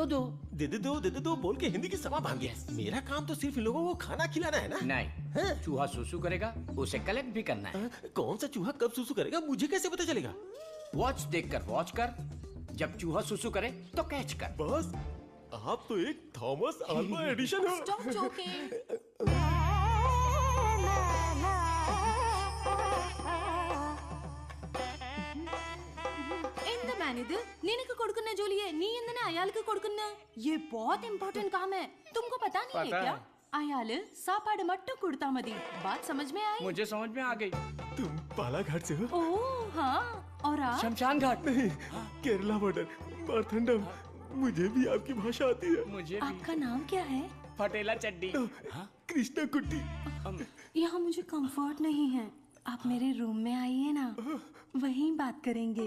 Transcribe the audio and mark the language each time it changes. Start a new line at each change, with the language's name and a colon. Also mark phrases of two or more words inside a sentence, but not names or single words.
Hindi: दे दे दो बोल के हिंदी की सभा भांग गया। मेरा काम तो सिर्फ इन लोगों को खाना खिलाना है ना? नहीं, चूहा सुसु करेगा, उसे कलेक्ट भी करना है। कौन सा चूहा कब सुसु करेगा मुझे कैसे पता चलेगा? वॉच देखकर वॉच कर, जब चूहा सुसु करे तो कैच कर। बॉस, आप तो एक थॉमस अल्वा एडिशन हो।
English: Stop joking. In the
Malayalam: ഇത് നിനക്ക് കൊടുക്കുന്ന ജോലി
Hindi: है
Malayalam: നീ എന്തിനാ അയാൾക്ക് കൊടുക്കുന്ന
Hindi: ये बहुत इम्पोर्टेंट काम है तुमको पता नहीं है क्या
Malayalam: അയാള് സാപ്പാട് മട്ടും കൊടുത്താ മതി
Hindi: बात समझ में आई मुझे समझ में आ गई। तुम बालाघाट से हो? ओह हाँ और आप शमशान घाट। नहीं, केरला बॉर्डर मारथंडम। मुझे भी आपकी भाषा आती है। मुझे भी। आपका नाम क्या है? फटेला चड्डी। कृष्णा कुट्टी। यहाँ मुझे कंफर्ट नहीं है, आप मेरे रूम में आइए ना, वहीं बात करेंगे।